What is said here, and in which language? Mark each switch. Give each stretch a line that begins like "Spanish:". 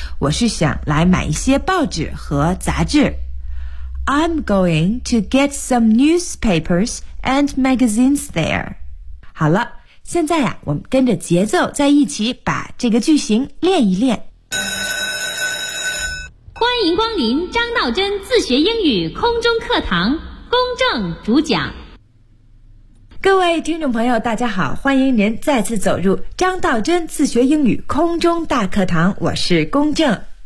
Chinese: 我是想来买一些报纸和杂志。
English: I'm going to get some newspapers and magazines there.
Chinese: 好了，现在呀，我们跟着节奏在一起把这个句型练一练。欢迎光临张道真自学英语空中课堂，公正主讲。各位听众朋友大家好，欢迎您再次走入张道真自学英语空中大课堂，我是公正。